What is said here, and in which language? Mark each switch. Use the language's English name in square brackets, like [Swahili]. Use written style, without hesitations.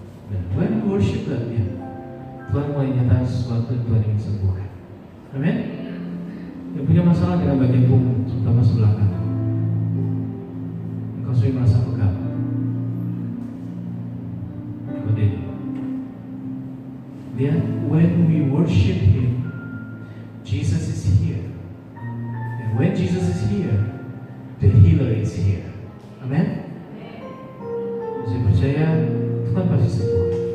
[Indonesian] Dan [English] when we worship God, [Indonesian] ya, Tuhan mulai nyatakan sesuatu yang Tuhan ingin sembuhkan. Amin. Yang punya masalah dengan bagian punggung, terutama sebelah kanan, engkau sering merasa pegal. Kemudian, lihat, [English] when we worship Him, Jesus is here. And when Jesus is here, the healer is here. Amen. [Indonesian] Saya percaya Tuhan pasti sembuh.